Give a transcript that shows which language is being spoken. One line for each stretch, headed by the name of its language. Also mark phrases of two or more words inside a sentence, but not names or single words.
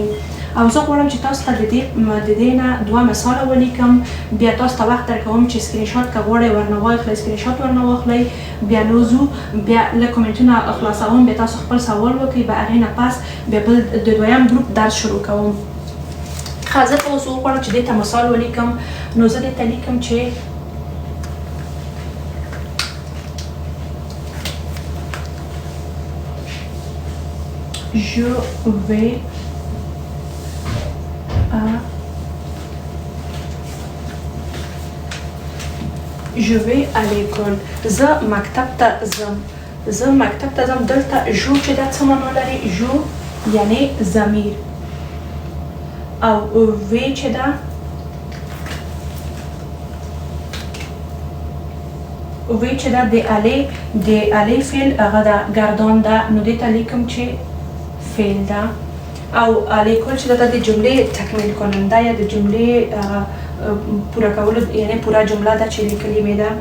Pashto: او زه غواړم چې تاسو ته د دې نه دوه مثال ولیکم بیا تاسو ته وخت درکوم چې
English: screen shot
Pashto: که غواړئ ورنه واخلئ
English: screen shot
Pashto: ورنه واخلئ بیا نو زو بیا لږ کومنټونه خلاصوم بیا تاسو خپل سوال وکړئ به هغې نه پس بیا بل د دویم ګروپ درس شروع کوم. ښه زه ته اوس وغواړم چې دې ته مثال ولیکم. نو زه دې ته لیکم چې
French: je vais à l'école.
Pashto: زه مکتب ته ځم. دلته جو چې دا څه معنا لري؟ جو یعنی ضمیر او وی چې دا د الی فعل هغه دا ګردان ده نو دې ته لیکم چې فعل ده او الیکول چې دا د جملې تکمیل کننده یا د جملې پوره کولو یعنی پوره جمله ده چې لیکلې مې ده.